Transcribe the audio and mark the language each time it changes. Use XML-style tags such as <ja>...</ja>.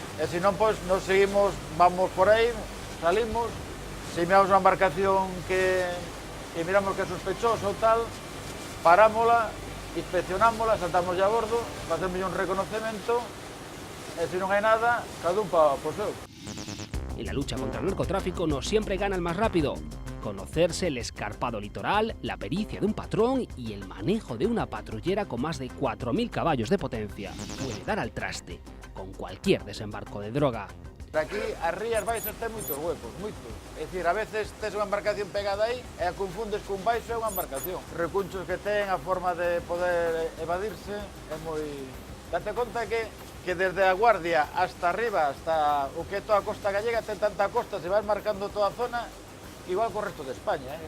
<gl>E se non, pois, nos seguimos, vamos por aí, salimos, se miramos unha embarcación que miramos que é sospechosa ou tal, parámola, inspeccionámola, saltamos a bordo, facemos un reconocemento, e se non hai nada, cada un pa o seu.</gl> <es>En la lucha contra el narcotráfico no siempre gana el más rápido. Conocerse el escarpado litoral, la pericia de un patrón y el manejo de una patrullera con más de 4.000 caballos de potencia puede dar al traste con cualquier desembarco de droga.</es> <gl>Aquí as rías baixas ten moitos huecos, moitos. É dicir, a veces tes unha embarcación pegada aí e a confundes cun baixo e unha embarcación. Recunchos que ten, a forma de poder evadirse, é moi... Date conta que desde a Guardia hasta arriba, hasta o que é toda a costa gallega, ten tanta costa, se vai marcando toda a zona, igual co resto de España.</gl>